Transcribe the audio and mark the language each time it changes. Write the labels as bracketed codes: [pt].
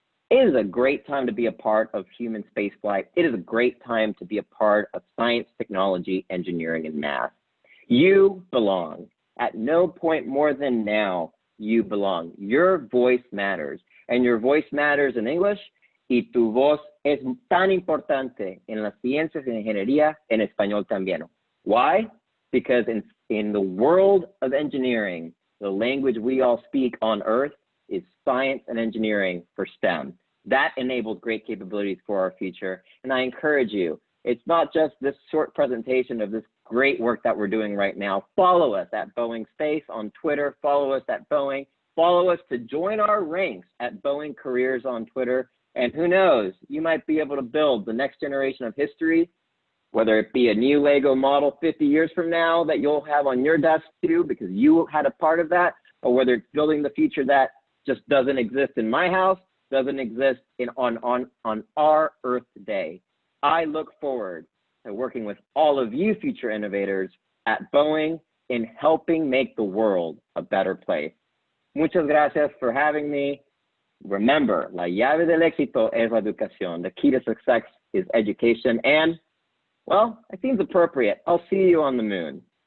[en] It is a great time to be a part of human spaceflight. It is a great time to be a part of science, technology, engineering, and math. You belong. At no point more than now, you belong. Your voice matters. And your voice matters in English. [es] Y tu voz es tan importante en las ciencias y ingeniería en español también. [en] Why? Because in the world of engineering, the language we all speak on Earth is science and engineering for STEM. That enables great capabilities for our future. And I encourage you, it's not just this short presentation of this great work that we're doing right now. Follow us at Boeing Space on Twitter. Follow us at Boeing. Follow us to join our ranks at Boeing Careers on Twitter. And who knows, you might be able to build the next generation of history, whether it be a new Lego model 50 years from now that you'll have on your desk too, because you had a part of that, or whether it's building the future that just doesn't exist in my house, doesn't exist on our Earth today. I look forward to working with all of you future innovators at Boeing in helping make the world a better place. [es] Muchas gracias [en] for having me. Remember, [es] la llave del éxito es la educación. [en] The key to success is education. And, well, it seems appropriate. I'll see you on the moon.